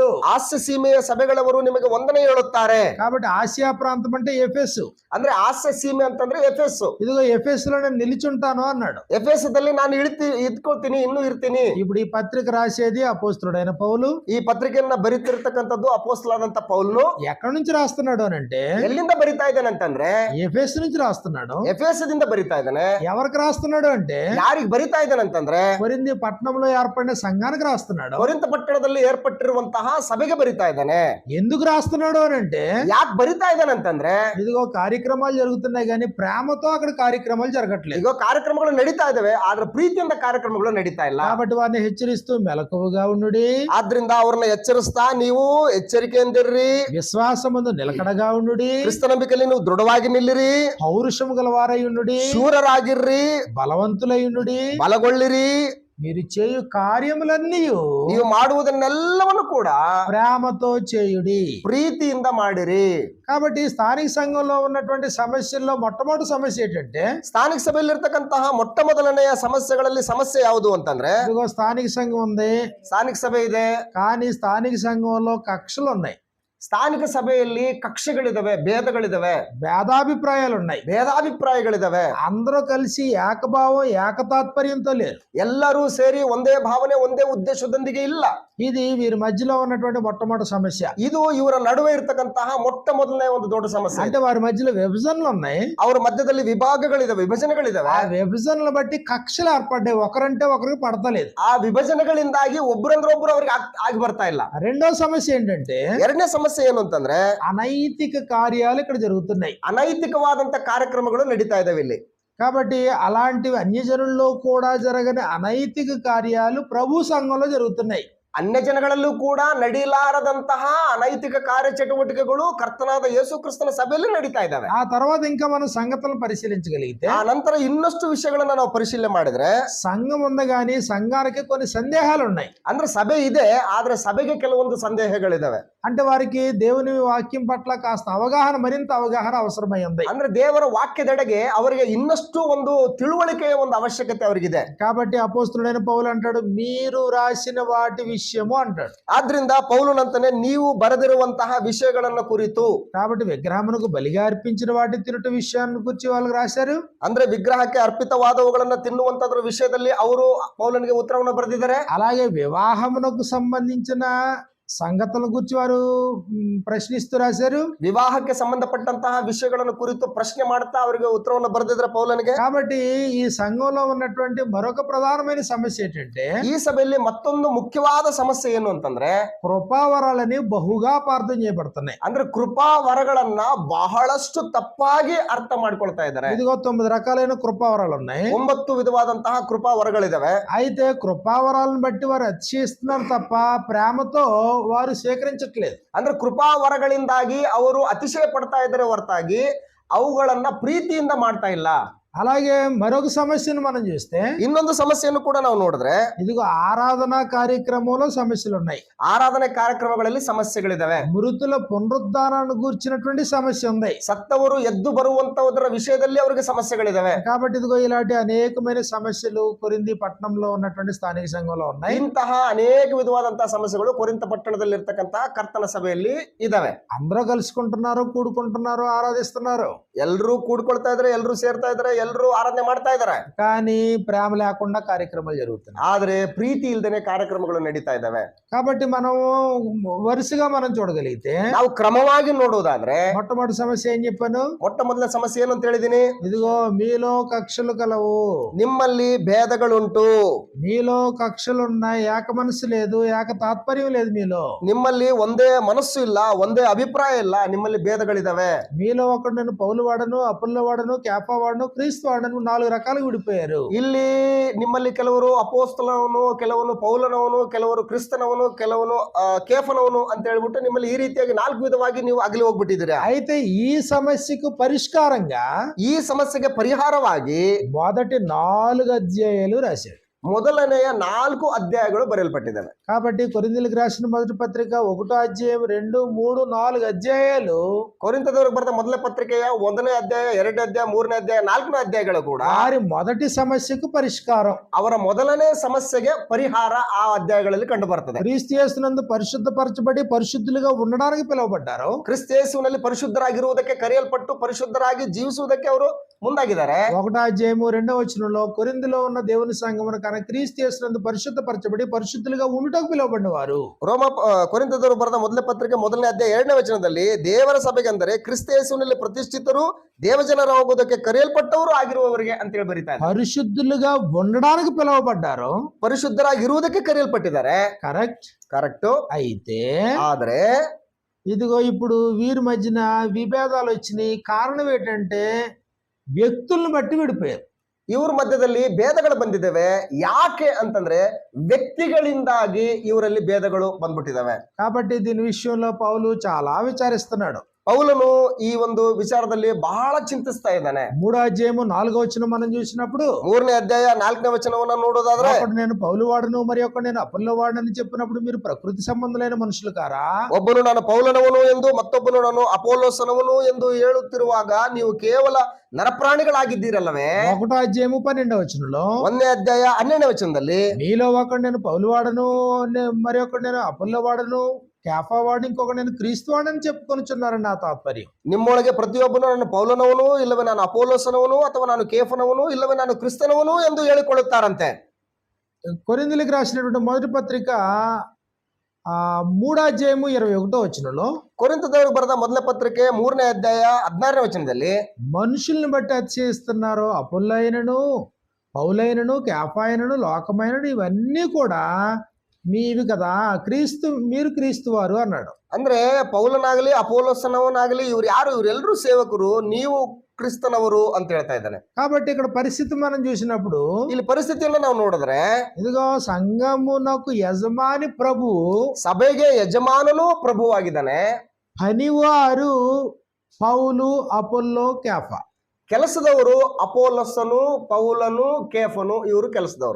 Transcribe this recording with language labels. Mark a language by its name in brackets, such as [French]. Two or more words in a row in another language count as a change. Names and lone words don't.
[Kannada] ಹಾಸ್ಯ ಸೀಮೆಯ ಸಭೆಗಳವರು ನಿಮಗೆ ವಂದನೆ ಹೇಳುತ್ತಾರೆ. [Telugu] కాబట్టి ఆసియా ప్రాంతం అంటే ఎఫెసు. [Kannada] ಅಂದ್ರೆ ಹಾಸ್ಯ ಸೀಮೆ ಅಂತಂದ್ರೆ ಎಫೆಸು. [Telugu] ఇదిగో ఎఫెసులో నేను నిలిచుంటాను అన్నాడు. [Kannada] ಎಫೆಸದಲ್ಲಿ ನಾನು ಇದ್ಕೊಳ್ತೀನಿ, ಇನ್ನೂ ಇರ್ತೀನಿ. [Telugu] ఇప్పుడు ఈ పత్రిక రాసేది అపోస్తలుడైన పౌలు. [Kannada] ಈ ಪತ್ರಿಕೆಯನ್ನ ಬರೀತಿರ್ತಕ್ಕಂಥದ್ದು ಅಪೊಸ್ತಲನಾದಂತ ಪೌಲನು. [Telugu] ఎక్కడి నుంచి రాస్తున్నాడు అని అంటే [Kannada] ಎಲ್ಲಿಂದ ಬರಿತಾ ಇದ್ದಾನೆ ಅಂತಂದ್ರೆ [Telugu] ఎఫెసు నుంచి రాస్తున్నాడు. [Kannada] ಎಫೆಸದಿಂದ ಬರಿತಾ ಇದ್ದಾನೆ. [Telugu] ఎవరికి రాస్తున్నాడు అంటే [Kannada] ಯಾರಿಗೆ ಬರಿತಾ ಇದ್ದಾನೆ ಅಂತಂದ್ರೆ [Telugu] కొరింథీ పట్టణంలో ఏర్పడిన సంఘానికి రాస్తున్నాడు. [Kannada] ಕೊರಿಂಥ ಪಟ್ಟಣದಲ್ಲಿ ಏರ್ಪಟ್ಟಿರುವಂತಹ ಸಭೆಗೆ ಬರಿತಾ ಇದ್ದಾನೆ. [Telugu] ఎందుకు రాస్తున్నాడు అని అంటే [Kannada] ಯಾಕೆ ಬರಿತಾ ಇದ್ದಾನೆ ಅಂತಂದ್ರೆ [Telugu] ఇదిగో కార్యక్రమాలు జరుగుతున్నాయి కానీ ప్రేమతో అక్కడ కార్యక్రమాలు జరగట్లేదు. [Kannada] ಈಗ ಕಾರ್ಯಕ್ರಮಗಳು ನಡೀತಾ ಇದಾವೆ, ಆದ್ರೆ ಪ್ರೀತಿಯಿಂದ ಕಾರ್ಯಕ್ರಮಗಳು ನಡೀತಾ ಇಲ್ಲ. [Telugu] కాబట్టి వారిని హెచ్చరిస్తూ మెలకువగా ఉండుడి, [Kannada] ಆದ್ರಿಂದ ಅವ್ರನ್ನ ಎಚ್ಚರಿಸ್ತಾ ನೀವು ಎಚ್ಚರಿಕೆಯಿಂದಿರ್ರಿ, [Telugu] విశ్వాసమందు నిలకడగా ఉండుడి, [Kannada] ಕ್ರಿಸ್ತ ನಂಬಿಕೆಯಲ್ಲಿ ನೀವು ದೃಢವಾಗಿ ನಿಲ್ಲಿರಿ, [Telugu] పౌరుషము గలవారై ఉండుడి, [Kannada] ಶೂರರಾಗಿರ್ರಿ, [Telugu] బలవంతులై ఉండుడి, [Kannada] ಬಲಗೊಳ್ಳಿರಿ, [Telugu] మీరు చేయు కార్యములన్నీ [Kannada] ನೀವು ಮಾಡುವುದನ್ನೆಲ್ಲವನ್ನು ಕೂಡ [Telugu] ప్రేమతో చేయుడి. [Kannada] ಪ್ರೀತಿಯಿಂದ ಮಾಡಿರಿ. [Telugu] కాబట్టి స్థానిక సంఘంలో ఉన్నటువంటి సమస్యల్లో మొట్టమొదటి సమస్య ఏంటంటే [Kannada] ಸ್ಥಾನಿಕ ಸಭೆಯಲ್ಲಿರ್ತಕ್ಕಂತಹ ಮೊಟ್ಟ ಮೊದಲನೆಯ ಸಮಸ್ಯೆಗಳಲ್ಲಿ ಸಮಸ್ಯೆ ಯಾವುದು ಅಂತಂದ್ರೆ, [Telugu] ఇదిగో స్థానిక సంఘం ఉంది [Kannada] ಸ್ಥಾನಿಕ ಸಭೆ ಇದೆ, [Telugu] కానీ స్థానిక సంఘంలో కక్షలు ఉన్నాయి, [Kannada] ಸ್ಥಾನಿಕ ಸಭೆಯಲ್ಲಿ ಕಕ್ಷೆಗಳಿದಾವೆ, ಭೇದಗಳಿದಾವೆ, [Telugu] భేదాభిప్రాయాలు ఉన్నాయి, [Kannada] ಭೇದಾಭಿಪ್ರಾಯಗಳಿದಾವೆ. [Telugu] అందరూ కలిసి ఏకభావం ఏకతాత్పర్యంతో లేరు. [Kannada] ಎಲ್ಲರೂ ಸೇರಿ ಒಂದೇ ಭಾವನೆ ಒಂದೇ ಉದ್ದೇಶದೊಂದಿಗೆ ಇಲ್ಲ. [Telugu] ఇది వీరి మధ్యలో ఉన్నటువంటి మొట్టమొదటి సమస్య. [Kannada] ಇದು ಇವರ ನಡುವೆ ಇರ್ತಕ್ಕಂತಹ ಮೊಟ್ಟ ಮೊದಲನೇ ಒಂದು ದೊಡ್ಡ ಸಮಸ್ಯೆ. [Telugu] అంటే వారి మధ్యలో విభజనలు ఉన్నాయి, [Kannada] ಅವರ ಮಧ್ಯದಲ್ಲಿ ವಿಭಾಗಗಳಿದಾವೆ, ವಿಭಜನೆಗಳಿದಾವೆ. [Telugu] ఆ విభజనలు బట్టి కక్షలు ఏర్పడ్డాయి, ఒకరంటే ఒకరికి పడతలేదు. [Kannada] ಆ ವಿಭಜನೆಗಳಿಂದಾಗಿ ಒಬ್ಬರಂದ್ರೆ ಒಬ್ರು ಅವ್ರಿಗೆ ಆಗಿ ಬರ್ತಾ ಇಲ್ಲ. [Telugu] రెండో సమస్య ఏంటంటే [Kannada] ಎರಡನೇ ಸಮಸ್ಯೆ ಏನು ಅಂತಂದ್ರೆ, [Telugu] అనైతిక కార్యాలు ఇక్కడ జరుగుతున్నాయి. [Kannada] ಅನೈತಿಕವಾದಂತ ಕಾರ್ಯಕ್ರಮಗಳು ನಡೀತಾ ಇದಾವೆ ಇಲ್ಲಿ. [Telugu] కాబట్టి అలాంటివి అన్యజనుల్లో కూడా జరగని అనైతిక కార్యాలు ప్రభు సంఘంలో జరుగుతున్నాయి. [Kannada] ಅನ್ಯ ಜನಗಳಲ್ಲೂ ಕೂಡ ನಡೀಲಾರದಂತಹ ಅನೈತಿಕ ಕಾರ್ಯಚಟುವಟಿಕೆಗಳು ಕರ್ತನಾದ ಯೇಸು ಕ್ರಿಸ್ತನ ಸಭೆಯಲ್ಲಿ ನಡೀತಾ ಇದ್ದಾವೆ. [Telugu] ఆ తర్వాత ఇంకా మనం సంగతులను పరిశీలించగలిగితే [Kannada] ಆ ನಂತರ ಇನ್ನಷ್ಟು ವಿಷಯಗಳನ್ನ ನಾವು ಪರಿಶೀಲನೆ ಮಾಡಿದ್ರೆ, [Telugu] సంఘం ఉంది కానీ సంఘానికి కొన్ని సందేహాలు ఉన్నాయి. [Kannada] ಅಂದ್ರೆ ಸಭೆ ಇದೆ, ಆದ್ರೆ ಸಭೆಗೆ ಕೆಲವೊಂದು ಸಂದೇಹಗಳಿದಾವೆ. [Telugu] అంటే వారికి దేవుని వాక్యం పట్ల కాస్త అవగాహన, మరింత అవగాహన అవసరమై ఉంది. [Kannada] ಅಂದ್ರೆ ದೇವರ ವಾಕ್ಯದೆಡೆಗೆ ಅವರಿಗೆ ಇನ್ನಷ್ಟು ಒಂದು ತಿಳುವಳಿಕೆಯ ಒಂದು ಅವಶ್ಯಕತೆ ಅವರಿಗಿದೆ. [Telugu] కాబట్టి అపోస్తలుడైన పౌలు అంటాడు, మీరు రాసిన వాటి విషయము అంటాడు. [Kannada] ಆದ್ರಿಂದ ಪೌಲನಂತಾನೆ ನೀವು ಬರೆದಿರುವಂತಹ ವಿಷಯಗಳನ್ನ ಕುರಿತು. [Telugu] కాబట్టి విగ్రహమునకు బలిగా అర్పించిన వాటి తినుట విషయాన్ని గురించి వాళ్ళకి రాశారు. [Kannada] ಅಂದ್ರೆ ವಿಗ್ರಹಕ್ಕೆ ಅರ್ಪಿತವಾದವುಗಳನ್ನ ತಿನ್ನುವಂತದ್ರ ವಿಷಯದಲ್ಲಿ ಅವರು ಪೌಲನಿಗೆ ಉತ್ತರವನ್ನು ಬರೆದಿದ್ದಾರೆ. [Telugu] అలాగే వివాహమునకు సంబంధించిన సంగతుల గురించి వారు ప్రశ్నిస్తూ రాశారు. [Kannada] ವಿವಾಹಕ್ಕೆ ಸಂಬಂಧಪಟ್ಟಂತಹ ವಿಷಯಗಳನ್ನು ಕುರಿತು ಪ್ರಶ್ನೆ ಮಾಡ್ತಾ ಅವರಿಗೆ ಉತ್ತರವನ್ನು ಬರೆದಿದ್ರೆ ಪೌಲನಿಗೆ. [Telugu] కాబట్టి ఈ సంఘంలో ఉన్నటువంటి మరొక ప్రధానమైన సమస్య ఏంటంటే, [Kannada] ಈ ಸಭೆಯಲ್ಲಿ ಮತ್ತೊಂದು ಮುಖ್ಯವಾದ ಸಮಸ್ಯೆ ಏನು ಅಂತಂದ್ರೆ, [Telugu] కృపావరాలని బహుగా అపార్థం చేయబడుతున్నాయి. [Kannada] ಅಂದ್ರೆ ಕೃಪಾ ವರಗಳನ್ನ ಬಹಳಷ್ಟು ತಪ್ಪಾಗಿ ಅರ್ಥ ಮಾಡ್ಕೊಳ್ತಾ ಇದ್ದಾರೆ. [Telugu] ఇదిగో 9 రకాలైన కృపావరాలు ఉన్నాయి. [Kannada] 9 ವಿಧವಾದಂತಹ ಕೃಪಾ ವರಗಳಿದಾವೆ. [Telugu] అయితే కృపావరాలను బట్టి వారు అతిశయిస్తున్నారు తప్ప ప్రేమతో వారు స్వీకరించట్లేదు. [Kannada] ಅಂದ್ರೆ ಕೃಪಾ ವರಗಳಿಂದಾಗಿ ಅವರು ಅತಿಶಯ ಪಡ್ತಾ ಇದ್ದಾರೆ ಹೊರತಾಗಿ ಅವುಗಳನ್ನ ಪ್ರೀತಿಯಿಂದ ಮಾಡ್ತಾ ಇಲ್ಲ. [Telugu] అలాగే మరొక సమస్యను మనం చూస్తే [Kannada] ಇನ್ನೊಂದು ಸಮಸ್ಯೆಯನ್ನು ಕೂಡ ನಾವು ನೋಡಿದ್ರೆ [Telugu] ఇదిగో ఆరాధనా కార్యక్రమంలో సమస్యలు ఉన్నాయి. [Kannada] ಆರಾಧನೆ ಕಾರ್ಯಕ್ರಮಗಳಲ್ಲಿ ಸಮಸ್ಯೆಗಳಿದಾವೆ. [Telugu] మృతుల పునరుద్ధానాన్ని గూర్చినటువంటి సమస్య ఉంది. [Kannada] ಸತ್ತವರು ಎದ್ದು ಬರುವಂತಹದರ ವಿಷಯದಲ್ಲಿ ಅವರಿಗೆ ಸಮಸ್ಯೆಗಳಿದಾವೆ. [Telugu] కాబట్టి ఇదిగో ఇలాంటి అనేకమైన సమస్యలు కొరింథీ పట్టణంలో ఉన్నటువంటి స్థానిక సంఘంలో ఉన్నాయి. [Kannada] ಇಂತಹ ಅನೇಕ ವಿಧವಾದಂತಹ ಸಮಸ್ಯೆಗಳು ಕೊರಿಂಥ ಪಟ್ಟಣದಲ್ಲಿ ಇರ್ತಕ್ಕಂತಹ ಕರ್ತನ ಸಭೆಯಲ್ಲಿ ಇದಾವೆ. [Telugu] అందరూ కలుసుకుంటున్నారు, కూడుకుంటున్నారు, ఆరాధిస్తున్నారు. [Kannada] ಎಲ್ಲರೂ ಕೂಡ್ಕೊಳ್ತಾ ಇದಾರೆ, ಎಲ್ಲರೂ ಸೇರ್ತಾ ಇದಾರೆ, ಎಲ್ಲರೂ ಆರಾಧನೆ ಮಾಡ್ತಾ ಇದಾರೆ. [Telugu] కానీ ప్రేమ లేకుండా కార్యక్రమాలు జరుగుతున్నాయి. [Kannada] ಆದ್ರೆ ಪ್ರೀತಿ ಇಲ್ದೇನೆ ಕಾರ್ಯಕ್ರಮಗಳು ನಡೀತಾ ಇದಾವೆ. [Telugu] కాబట్టి మనం వరుసగా మనం చూడగలిగితే [Kannada] ನಾವು ಕ್ರಮವಾಗಿ ನೋಡುವುದಾದ್ರೆ [Telugu] మొట్టమొదటి సమస్య ఏం చెప్పాను? [Kannada] ಮೊಟ್ಟ ಮೊದಲ ಸಮಸ್ಯೆ ಏನು ಅಂತ ಹೇಳಿದೀನಿ. [Telugu] ఇదిగో మీలో కక్షలు కలవు. [Kannada] ನಿಮ್ಮಲ್ಲಿ ಭೇದಗಳುಂಟು. [Telugu] మీలో కక్షలు ఉన్నాయి, ఏక మనసు లేదు, ఏక తాత్పర్యం లేదు. మీలో [Kannada] ನಿಮ್ಮಲ್ಲಿ ಒಂದೇ ಮನಸ್ಸು ಇಲ್ಲ, ಒಂದೇ ಅಭಿಪ್ರಾಯ ಇಲ್ಲ, ನಿಮ್ಮಲ್ಲಿ ಭೇದಗಳಿದಾವೆ. [Telugu] మీలో ఒకడు నేను పౌలు వాడను, అపుల్లో వాడను, కేఫా వాడను, క్రీస్తు వాడను, 4 రకాలుగా విడిపోయారు. [Kannada] ಇಲ್ಲಿ ನಿಮ್ಮಲ್ಲಿ ಕೆಲವರು ಅಪೋಸ್ತಲವನು, ಕೆಲವನು ಪೌಲನವನು, ಕೆಲವರು ಕ್ರಿಸ್ತನವನು, ಕೆಲವನು ಕೇಫನವನು ಅಂತ ಹೇಳ್ಬಿಟ್ಟು ನಿಮ್ಮಲ್ಲಿ ಈ ರೀತಿಯಾಗಿ 4 ವಿಧವಾಗಿ ನೀವು ಅಗಲಿ ಹೋಗ್ಬಿಟ್ಟಿದ್ದೀರಾ. [Telugu] అయితే ఈ సమస్యకు పరిష్కారంగా [Kannada] ಈ ಸಮಸ್ಯೆಗೆ ಪರಿಹಾರವಾಗಿ [Telugu] మొదటి 4 అధ్యాయాలు రాశాడు. [Kannada] ಮೊದಲನೆಯ 4 ಅಧ್ಯಾಯಗಳು ಬರೆಯಲ್ಪಟ್ಟಿದ್ದಾವೆ. [Telugu] కాబట్టి కొరింథీయులకు రాసిన మొదటి పత్రిక 1వ అధ్యాయం 2, 3, 4 అధ్యాయాలు [Kannada] ಕೊರಿಂಥದವರಿಗೆ ಬರೆದ ಮೊದಲ ಪತ್ರಿಕೆಯ 1ನೇ ಅಧ್ಯಾಯ, 2ನೇ ಅಧ್ಯಾಯ, 3ನೇ ಅಧ್ಯಾಯ, 4ನೇ ಅಧ್ಯಾಯಗಳು ಕೂಡ [Telugu] వారి మొదటి సమస్యకు పరిష్కారం. [Kannada] ಅವರ ಮೊದಲನೇ ಸಮಸ್ಯೆಗೆ ಪರಿಹಾರ ಆ ಅಧ್ಯಾಯಗಳಲ್ಲಿ ಕಂಡು ಬರ್ತದೆ. [Telugu] క్రీస్తు యేసునందు పరిశుద్ధపరచబడి పరిశుద్ధులుగా ఉండడానికి పిలువబడ్డారు. [Kannada] ಕ್ರಿಸ್ತೇಸುವಿನಲ್ಲಿ ಪರಿಶುದ್ಧರಾಗಿರುವುದಕ್ಕೆ ಕರೆಯಲ್ಪಟ್ಟು ಪರಿಶುದ್ಧರಾಗಿ ಜೀವಿಸುವುದಕ್ಕೆ ಅವರು ಮುಂದಾಗಿದ್ದಾರೆ. [Telugu] 1వ అధ్యాయము 2వ వచనంలో కొరింథీలో ఉన్న దేవుని సంఘమును కనుక క్రీస్తు యేసునందు పరిశుద్ధపరచబడి పరిశుద్ధులుగా ఉండుటకు పిలువబడిన వారు. [Kannada] ಕೊರಿಂಥದವರು ಬರೆದ ಮೊದಲ ಪತ್ರಿಕೆ 1ನೇ ಅಧ್ಯಾಯ 2ನೇ ವಚನದಲ್ಲಿ ದೇವರ ಸಭೆಗೆ ಅಂದರೆ ಕ್ರಿಸ್ತೇಸುವಿನಲ್ಲಿ ಪ್ರತಿಷ್ಠಿತರು ದೇವಜನರಾಗುವುದಕ್ಕೆ ಕರೆಯಲ್ಪಟ್ಟವರು ಆಗಿರುವವರಿಗೆ ಅಂತ ಹೇಳಿ ಬರೀತಾರೆ. [Telugu] పరిశుద్ధులుగా ఉండడానికి పిలువబడ్డారు, [Kannada] ಪರಿಶುದ್ಧರಾಗಿರುವುದಕ್ಕೆ ಕರೆಯಲ್ಪಟ್ಟಿದ್ದಾರೆ. ಕರೆಕ್ಟ್. [Telugu] అయితే [Kannada] ಆದ್ರೆ [Telugu] ఇదిగో ఇప్పుడు వీరి మధ్యన విభేదాలు వచ్చినాయి. కారణం ఏంటంటే వ్యక్తులను బట్టి విడిపోయారు. [Kannada] ಇವ್ರ ಮಧ್ಯದಲ್ಲಿ ಭೇದಗಳು ಬಂದಿದ್ದಾವೆ. ಯಾಕೆ ಅಂತಂದ್ರೆ ವ್ಯಕ್ತಿಗಳಿಂದಾಗಿ ಇವರಲ್ಲಿ ಭೇದಗಳು ಬಂದ್ಬಿಟ್ಟಿದಾವೆ. [Telugu] కాబట్టి దీని విషయంలో పౌలు చాలా విచారిస్తున్నాడు. [Kannada] ಪೌಲನು ಈ ಒಂದು ವಿಚಾರದಲ್ಲಿ ಬಹಳ ಚಿಂತಿಸ್ತಾ ಇದ್ದಾನೆ. [Telugu] 3వ అధ్యాయము 4వ వచనం మనం చూసినప్పుడు [Kannada] 3ನೇ ಅಧ್ಯಾಯ 4ನೇ ವಚನವನ್ನ ನೋಡೋದಾದ್ರೆ [Telugu] ఒకడు నేను పౌలు వాడను మరి ఒకడు నేను అపొల్లో వాడనని చెప్పినప్పుడు మీరు ప్రకృతి సంబంధులైన మనుషులు కారా? [Kannada] ಒಬ್ಬನು ನಾನು ಪೌಲನವನು ಎಂದು ಮತ್ತೊಬ್ಬನು ನಾನು ಅಪೋಲೋಸನವನು ಎಂದು ಹೇಳುತ್ತಿರುವಾಗ ನೀವು ಕೇವಲ ನರಪ್ರಾಣಿಗಳಾಗಿದ್ದೀರಲ್ಲವೇ. [Telugu] 1వ అధ్యాయము 12వ వచనంలో [Kannada] 1ನೇ ಅಧ್ಯಾಯ 12ನೇ ವಚನದಲ್ಲಿ [Telugu] మీలో ఒకడు నేను పౌలు వాడను మరి ఒకడు నేను అపొల్లో వాడను, కేఫా వాడు, ఇంకొకటి నేను క్రీస్తు వాడని చెప్పుకొనిచున్నారని నా తాత్పర్యం. [Kannada] ನಿಮ್ಮೊಳಗೆ ಪ್ರತಿಯೊಬ್ಬನು ನಾನು ಪೌಲನವನು, ಇಲ್ಲವೇ ನಾನು ಅಪೋಲೋಸನವನು, ಅಥವಾ ನಾನು ಕೇಫನವನು, ಇಲ್ಲವೇ ನಾನು ಕ್ರಿಸ್ತನವನು ಎಂದು ಹೇಳಿಕೊಳ್ಳುತ್ತಾರಂತೆ. [Telugu] కొరింథీయులకు రాసినటువంటి మొదటి పత్రిక 3వ అధ్యాయము 21వ వచనంలో [Kannada] ಕೊರಿಂಥದವರಿಗೆ ಬರೆದ ಮೊದಲ ಪತ್ರಿಕೆ 3ನೇ ಅಧ್ಯಾಯ 16ನೇ ವಚನದಲ್ಲಿ [Telugu] మనుషుల్ని బట్టి అతిశయిస్తున్నారు. అపొల్లైనను, పౌలైనను, కేఫాయినను, లోకమైనను ఇవన్నీ కూడా మీవి కదా, మీరు క్రీస్తు వారు అన్నాడు. [Kannada] ಅಂದ್ರೆ ಪೌಲನಾಗಲಿ ಅಪೋಲೋಸನವನಾಗಲಿ ಇವ್ರು ಯಾರು? ಇವರೆಲ್ಲರೂ ಸೇವಕರು, ನೀವು ಕ್ರಿಸ್ತನವರು ಅಂತ ಹೇಳ್ತಾ ಇದ್ದಾನೆ. [Telugu] కాబట్టి ఇక్కడ పరిస్థితి మనం చూసినప్పుడు [Kannada] ಇಲ್ಲಿ ಪರಿಸ್ಥಿತಿಯನ್ನು ನಾವು ನೋಡಿದ್ರೆ [Telugu] ఇదిగో సంఘమునకు యజమాని ప్రభు, [Kannada] ಸಭೆಗೆ ಯಜಮಾನನು ಪ್ರಭುವಾಗಿದ್ದಾನೆ. [Telugu] పనివారు పౌలు, అపొల్లో, కేఫా. [Kannada] ಕೆಲಸದವರು ಅಪೋಲೋಸನು, ಪೌಲನು, ಕೇಫನು, ಇವರು ಕೆಲಸದವರು.